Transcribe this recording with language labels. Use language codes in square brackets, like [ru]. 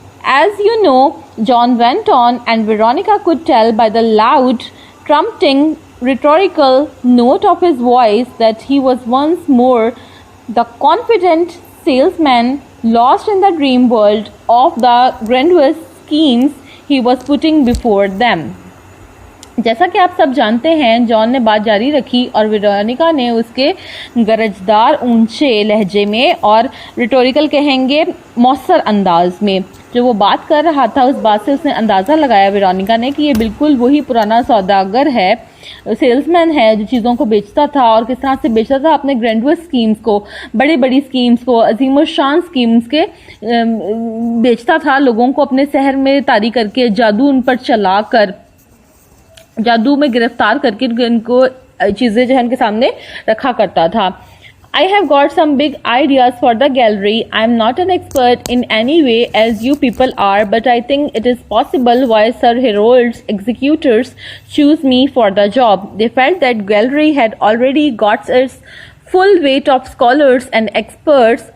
[en] As you know, John went on, and Veronica could tell by the loud, trumpeting, rhetorical note of his voice that he was once more the confident salesman lost in the dream world of the grandiose schemes he was putting before them. [hi] जैसा कि आप सब जानते हैं, John ने बात जारी रखी, और वेरोनिका ने उसके गरजदार ऊंचे लहजे में और रिटोरिकल कहेंगे मौसर अंदाज में जो वो बात कर रहा था, उस बात से उसने अंदाज़ा लगाया वेरोनिका ने कि ये बिल्कुल वही पुराना सौदागर है, सेल्समैन है जो चीज़ों को बेचता था, और किस तरह से बेचता था अपने ग्रैंडुअस स्कीम्स को, बड़ी बड़ी स्कीम्स को, अजीम शान स्कीम्स के बेचता था लोगों को अपने शहर में तारी करके, जादू उन पर चला कर, जादू में गिरफ्तार करके उनको चीज़ें जो है उनके सामने रखा करता था। [en] I have got some big ideas for the gallery. I am not an expert in any way as you people are, but I think it is possible why Sir Harold's executors choose me for the job. They felt that gallery had already got its full weight of scholars and experts.